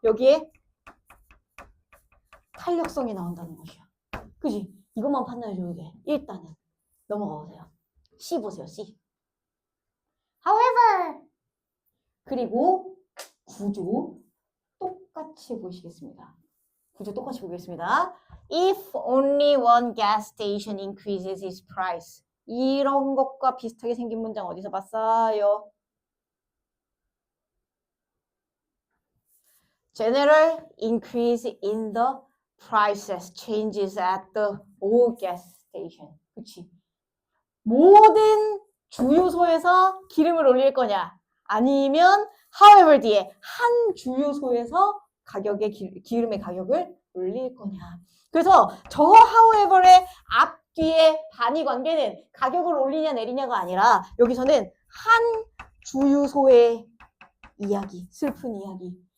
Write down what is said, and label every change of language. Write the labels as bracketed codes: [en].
[ko] 여기에 탄력성이 나온다는 것이야. 그지? 이것만 판단해줘도 돼. 일단은 넘어가 보세요. C 보세요. C. However 그리고 구조 똑같이 보시겠습니다. 구조 똑같이 보겠습니다. [en] If only one gas station increases its price. [ko] 이런 것과 비슷하게 생긴 문장 어디서 봤어요? [en] General increase in the prices changes at the all gas station. [ko] 그치? 모든 주유소에서 기름을 올릴 거냐? 아니면 however 뒤에 한 주유소에서 기름의 가격을 올릴 거냐. 그래서 저 however의 앞뒤에 단위 관계는 가격을 올리냐 내리냐가 아니라 여기서는 한 주유소의 이야기, 슬픈 이야기.